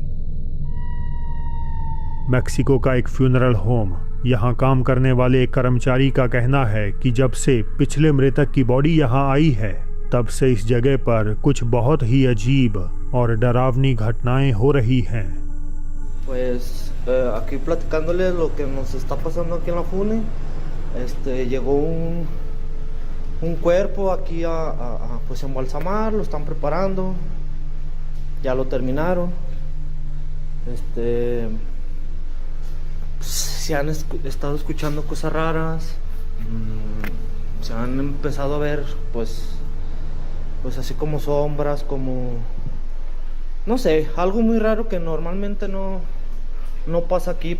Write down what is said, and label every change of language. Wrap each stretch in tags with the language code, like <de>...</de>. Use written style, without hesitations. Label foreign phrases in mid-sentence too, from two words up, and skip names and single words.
<hi>मैक्सिको का एक फ्यूनरल होम, यहाँ काम करने वाले एक कर्मचारी का कहना है कि जब से पिछले मृतक की बॉडी यहाँ आई है तब से इस जगह पर कुछ बहुत ही अजीब और डरावनी घटनाएं हो रही हैं।</hi> <es>Pues aquí platicándole lo que nos está pasando aquí en la FUNE, llegó un cuerpo aquí a pues embalsamar, lo están preparando, ya lo terminaron. Se han estado escuchando cosas raras, se han empezado a ver pues así como sombras, como no sé, algo muy raro que normalmente no pasa aquí.</es>